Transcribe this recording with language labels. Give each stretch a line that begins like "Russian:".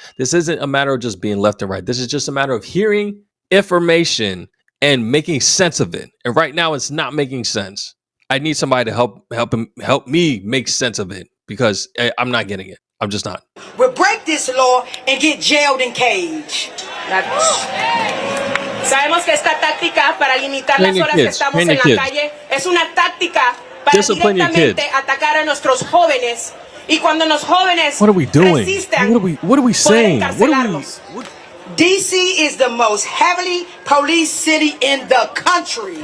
English: This isn't a matter of just being left and right. This is just a matter of hearing information and making sense of it. And right now, it's not making sense. I need somebody to help me make sense of it because I'm not getting it. I'm just not. We'll break this law and get jailed and caged.
Spanish: Sabemos que esta táctica para limitar las horas que estamos en la calle es una táctica para directamente atacar a nuestros jóvenes. Y cuando los jóvenes resisten,
English: what are we saying? DC is the most heavily policed city in the country.